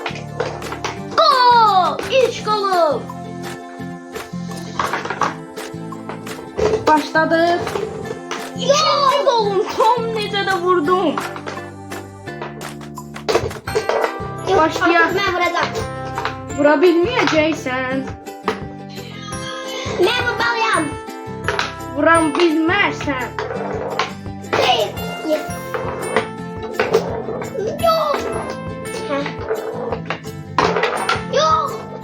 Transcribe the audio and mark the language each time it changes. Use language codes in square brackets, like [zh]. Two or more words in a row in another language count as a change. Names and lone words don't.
[az] Gol! İlk golum. Başladık. İkinci golum. Tam necə də vurdum. Başlayaq. [tr] Artık ben vuracağım. [az] Vura bilməyəcəksən. [tr] Ben vurmalıyam. [az] Vuran bilmərsən. [tr] Hayır. Yes. Yok. Heh. Yok.